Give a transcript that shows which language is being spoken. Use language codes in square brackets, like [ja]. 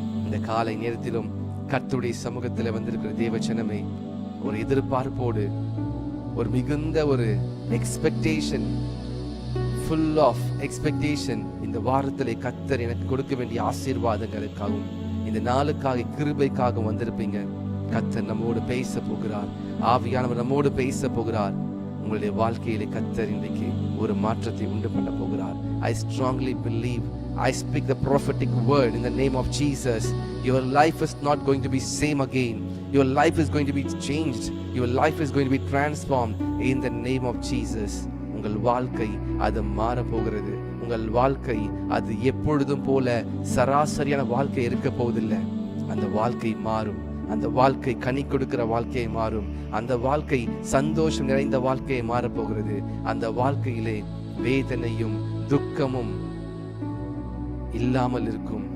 [ta] இந்த காலை நேரத்திலும் கர்த்தருடைய சமூகத்தில் வந்திருக்கிற தேவஜனமே, ஒரு எதிர்பார்ப்போடு, ஒரு மிகுந்த ஒரு எக்ஸ்பெக்டேஷன், [en] full of expectation, [ta] இந்த வாரத்திலே கர்த்தர் எனக்கு கொடுக்க வேண்டிய ஆசீர்வாதங்களுக்காகவும் இந்த நாளுக்காக கிருபைக்காக வந்திருப்பீங்க. கர்த்தர் நம்மோடு பேச போகிறார். ஆவியானவர் நம்மோடு பேச போகிறார். உங்களுடைய வாழ்க்கையிலே கர்த்தர் இன்றைக்கு ஒரு மாற்றத்தை உண்டு பண்ண போகிறார். [en] I strongly believe, I speak the prophetic word in the name of Jesus. Your life is not going to be same again. Your life is going to be changed. Your life is going to be transformed in the name of Jesus. [ta] உங்கள் வாழ்க்கை அது மாற போகிறது. உங்கள் வாழ்க்கை அது எப்பொழுதும் போல சராசரியான வாழ்க்கை இருக்க போவதில்லை. அந்த வாழ்க்கை மாறும். அந்த வாழ்க்கை கனி கொடுக்கிற வாழ்க்கையை மாறும். அந்த வாழ்க்கை சந்தோஷம் நிறைந்த வாழ்க்கையை மாறப்போகிறது. அந்த வாழ்க்கையிலே வேதனையும் துக்கமும் இல்லாமல் இருக்கும்.